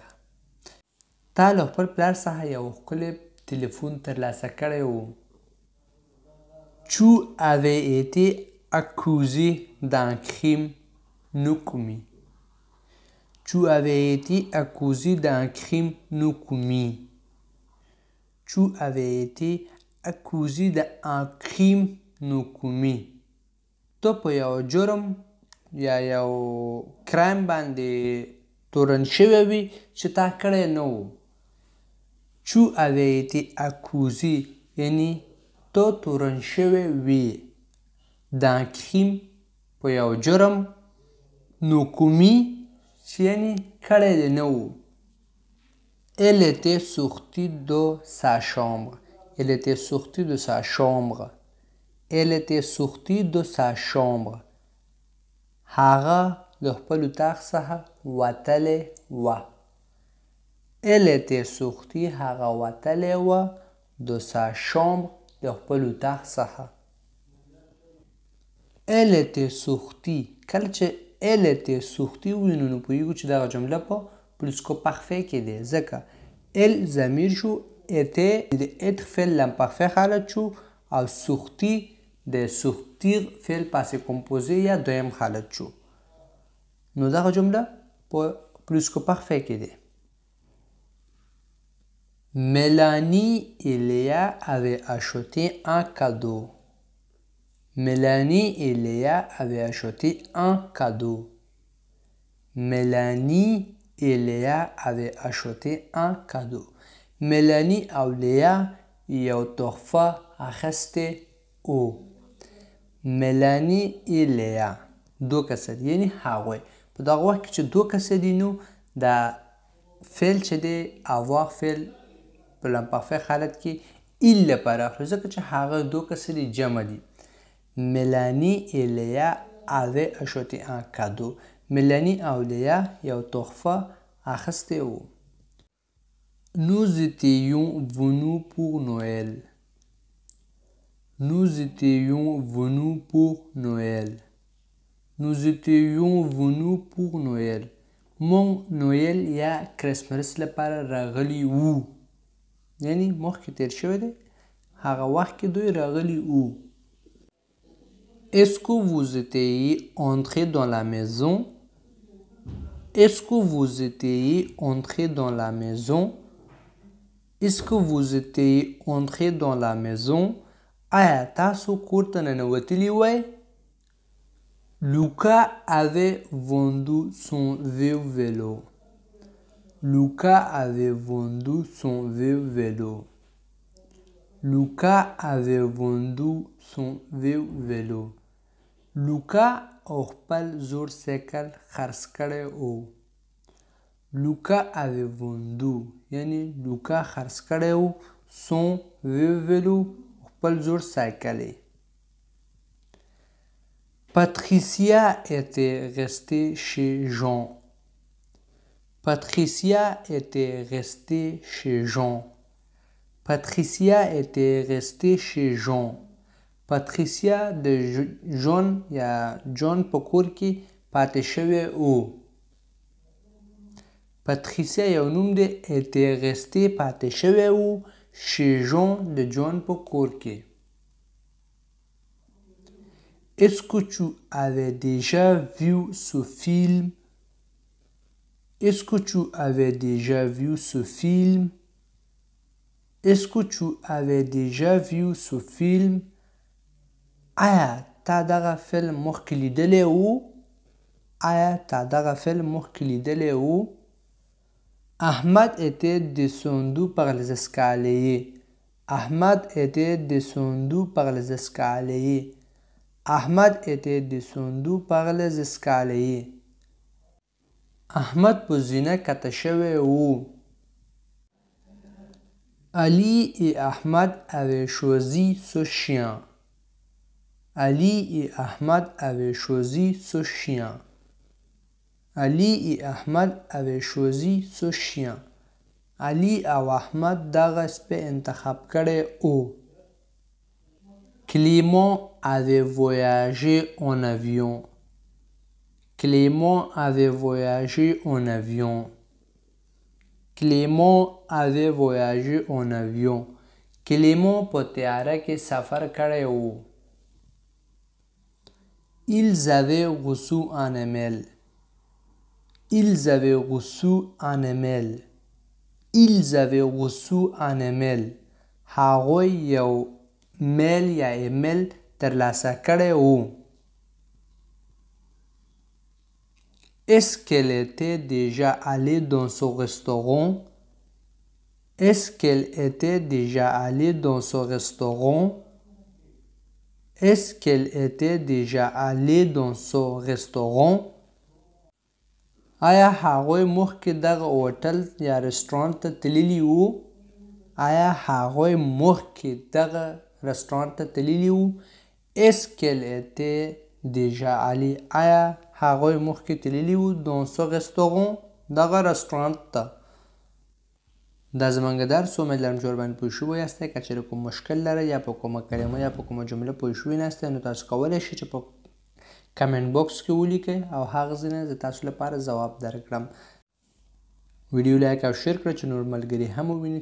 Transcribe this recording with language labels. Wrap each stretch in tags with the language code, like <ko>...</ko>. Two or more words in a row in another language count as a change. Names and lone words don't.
<ps>تا له خپل پلار څخه یو ښکلی تلیفون ترلاسه کړی و.</ps> <fr>Tu avais été accusé d'un crime non commis. Tu avais été accusé d'un crime non commis. Tu avais été accusé d'un crime non commis.</fr> <ps>تو په یو جرم یا یو کرایم باندې تورن شوی وي چې تا کړی نه و.</ps> <fr>Tu avais été accusé</fr> <ps>یعنی تو تورن شوی وي</ps> <fr>d'un crime</fr> <ps>په یو جرم</ps> <fr>non commis</fr> <ps>چې یعنی کړی دې نه و.</ps> <fr>Elle était sortie de sa chambre. Elle était sortie de sa chambre. Elle était sortie de sa chambre.</fr> <ps>هغه له خپل اتاق څخه وتلې وه.</ps> <fr>Elle était sortie</fr> <ps>هغه وتلې وه</ps> <fr>de sa chambre</fr> <ps>له خپل اتاق څخه.</ps> <fr>Elle était sortie.</fr> <ps>کله چې</ps> <fr>elle était sortie</fr> <ps>ووینو نو پوهیږو چې دغه جمله په</ps> <fr>plus-que-parfait</fr> <ps>کې دی ځکه elle ضمیر شو était د être فعل لامپرفی حالت شو او sortie د sortir فعل</ps> <fr>passé composé</fr> <ps>یا دویم حالت شو. نو دغه جمله په</ps> <fr>plus-que-parfait</fr> <ps>کې دی.</ps> <fr>Mélanie et Léa avaient acheté un cadeau. Mélanie et Léa avaient acheté un cadeau. Mélanie et Léa avaient acheté un cadeau.</fr> <ps>Mélanie او Léa یو تحفه اخیستې و. Mélanie et Léa دو کسه دي یعنی هغوی. په دغه وخت کې چې دو کسه دي نو دا فعل چې دی avoir فعل په لامپرفی حالت کې il لپاره اخلو ځکه چې هغه دو کسه دي جمع دي.</ps> <fr>Mélanie et Léa avaient acheté un cadeau.</fr> <ps>Mélanie او Léa یو تحفه اخیستې و.</ps> <fr>Nous étions venus pour Noël. Nous étions venus pour Noël. Nous étions venus pour Noël.</fr> <ps>مونږ نویل یا کرسمس لپاره راغلي وو. یعنی مخکې تیر شوی دی هغه وخت کې دوی راغلي وو.</ps> <fr>Est-ce que vous étiez entré dans la maison? Est-ce que vous étiez entré dans la maison? Est-ce que vous étiez entré dans la maison?</fr> <ps>آیا تاسو کور ته ننوتلي وای؟</ps> <fr>Luca avait vendu son vieux vélo. Luca avait vendu son vieux vélo. Luca avait vendu son vieux vélo.</fr> <ps>Luca او خپل زوړ سایکل خرڅ کړی و.</ps> <fr>Luca avait vendu</fr> <ps>یعنی لوکا خرڅ کړی و</ps> <fr>son vieux vélo</fr> <ps>خپل زوړ سایکل.</ps> <fr>Patricia était restée chez Jean. Patricia était restée chez Jean. Patricia était restée chez Jean.</fr> <ps>Patricia د جون یا جون په کور کې پاتې شوی و. Patricia یو نوم دی.</ps> <fr>était restée</fr> <ps>پاتې شوی و</ps> <fr>chez Jean</fr> <ps>د جون په کور کې.</ps> <fr>Est-ce que tu avais déjà vu ce film? Est-ce que tu avais déjà vu ce film? Est-ce que tu avais déjà vu ce film?</fr> <ps>آیا تا دغه فلم مخکې لیدلی و؟ آیا تا دغه فلم مخکې لیدلی و؟</ps> <fr>Ahmad était descendu par les escaliers. Ahmad était descendu par les escaliers. Ahmad était descendu par les escaliers.</fr> <ps>احمد په زینه کته شوی و.</ps> <fr>Ali et Ahmad avaient choisi ce chien. Ali et Ahmad avaient choisi ce chien. Ali et Ahmad avaient choisi ce chien.</fr> <ps>Ali او احمد دغه سپی انتخاب کړی و.</ps> <fr>Clément avait voyagé en avion. Clément avait voyagé en avion. Clément avait voyagé en avion.</fr> <ps>Clément په طیاره کې سفر کړی و.</ps> <fr>Ils avaient reçu un email. Ils avaient reçu un email. Ils avaient reçu un email.</fr> <ps>هغوی یو میل یا ایمیل ترلاسه کړی و.</ps> <fr>Est-ce qu'elle était déjà allée dans ce restaurant? Est-ce qu'elle était déjà allée dans ce restaurant? Est-ce qu'elle était déjà allée dans ce restaurant?</fr> <ps>آیا هغوی مخکې دغه هوټل یا رستورانت ته تللي وو؟ آیا هغوی مخکې دغه رستورانت ته تللي وو؟</ps> <fr>Est-ce qu'elle était déjà allée?</fr> <ps>آیا هغوی مخکې تللي وو</ps> <fr>dans ce restaurant</fr> <ps>دغه رستورانت ته؟ دا زموږ درس امید لرم چې ورباندې پوه شوي یاستئ. که چیرې کوم مشکل لرئ یا په کومه کلمه یا په کومه جمله پوه شوي ناستئ نو تاسو کولی شئ چې په</ps> <en>comment box</en> <ps>کې ولیکئ او هغه ځینې زه تاسو لپاره ځواب درکړم. ویډیو لایک او شیر کړئ چې نور ملګري هم وویني.</ps>